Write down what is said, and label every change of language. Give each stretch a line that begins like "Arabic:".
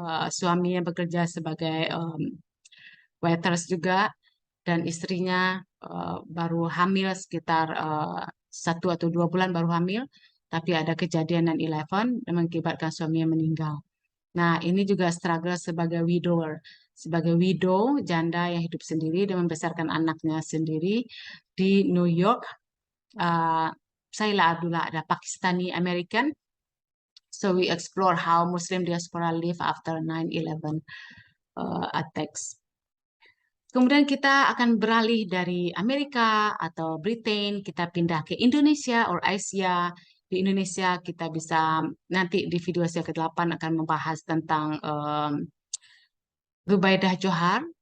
Indonesian: Suaminya bekerja sebagai waiters juga, dan istrinya baru hamil sekitar 1 atau 2 bulan baru hamil, tapi ada kejadian 9/11 dan mengakibatkan suaminya meninggal. Nah, ini juga struggle sebagai widower, sebagai widow, janda yang hidup sendiri dan membesarkan anaknya sendiri di New York. Saila Abdullah ada Pakistani American.
English: So we explore how Muslim diaspora live after 9/11 attacks.
Indonesian: Kemudian kita akan beralih dari Amerika atau Britain, kita pindah ke Indonesia
English: or Asia.
Indonesian: Di Indonesia kita bisa nanti di video saya ke-8 akan membahas tentang Zubaidah Johar.